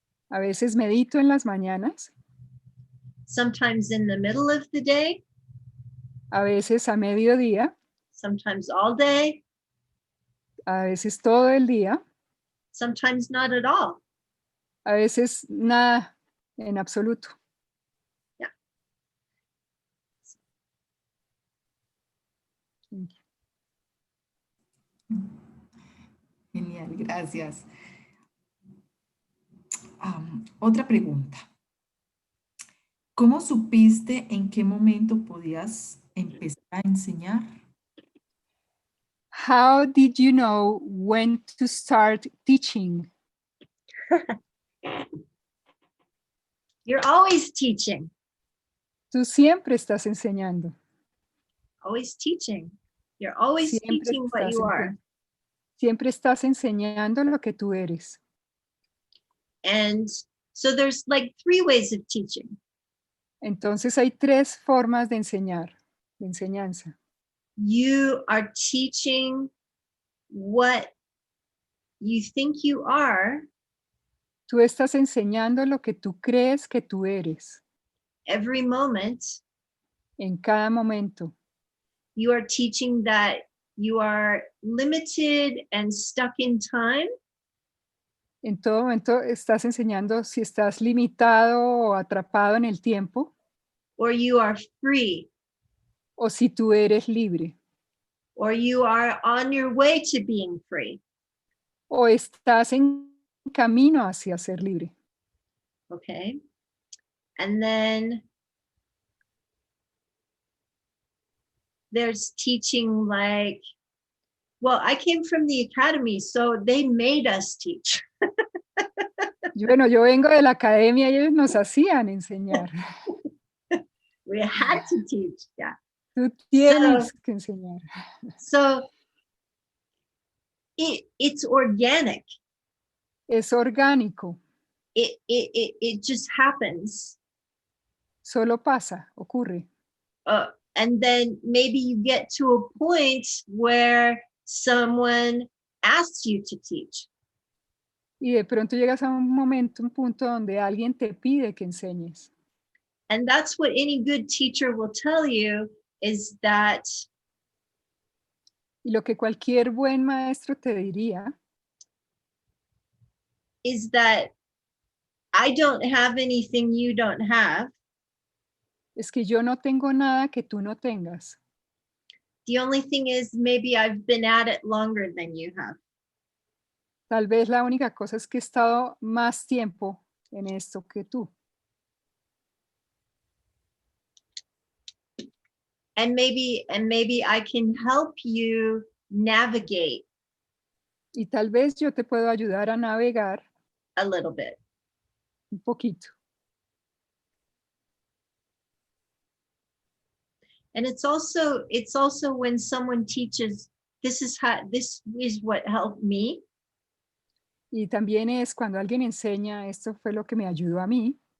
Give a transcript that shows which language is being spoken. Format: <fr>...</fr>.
<es>A veces medito en las mañanas.</es> <en>Sometimes in the middle of the day.</en> <es>A veces a mediodía.</es> <en>Sometimes all day.</en> <es>A veces todo el día.</es> <en>Sometimes not at all.</en> <es>A veces nada en absoluto. Yeah. Genial, gracias. Otra pregunta. ¿Cómo supiste en qué momento podías empezar a enseñar?</es> <en>How did you know when to start teaching? You're always teaching.</en> <es>Tú siempre estás enseñando.</es> <en>Always teaching. You're always</en> <es>Siempre</es> <en>teaching what you are.</en> <es>Siempre estás enseñando lo que tú eres.</es> <en>And so there's like 3 ways of teaching.</en> <es>Entonces hay 3 formas de enseñar, de enseñanza.</es> <en>You are teaching what you think you are</en> <es>Tú estás enseñando lo que tú crees que tú eres</es> <en>every moment.</en> <es>en cada momento.</es> <en>You are teaching that you are limited and stuck in time,</en> <es>En todo momento estás enseñando si estás limitado o atrapado en el tiempo</es> <en>or you are free,</en> <es>o si tú eres libre</es> <en>or you are on your way to being free.</en> <es>o estás en camino hacia ser libre. Okay.</es> <en>And then there's teaching like, well, I came from the academy, so they made us teach.</en> <es>Bueno, yo vengo de la academia y ellos nos hacían enseñar.</es> <en>We had to teach, yeah.</en> <es>Tú tienes que enseñar.</es> <en>So it's organic.</en> <es>Es orgánico,</es> <en>It just happens.</en> <es>solo pasa, ocurre.</es> <en>And then maybe you get to a point where someone asks you to teach.</en> <es>Y de pronto llegas a un momento, un punto donde alguien te pide que enseñes.</es> <en>And that's what any good teacher will tell you is that</en> <es>Y lo que cualquier buen maestro te diría</es> <en>I don't have anything you don't have.</en> <es>es que yo no tengo nada que tú no tengas.</es> <en>The only thing is maybe I've been at it longer than you have.</en> <es>Tal vez la única cosa es que he estado más tiempo en esto que tú.</es> <en>And maybe I can help you navigate</en> <es>Y tal vez yo te puedo ayudar a navegar</es> <en>a little bit.</en> <es>un poquito.</es> <en>And it's also when someone teaches, this is what helped me.</en> <es>Y también es cuando alguien enseña, esto fue lo que me ayudó a mí.</es>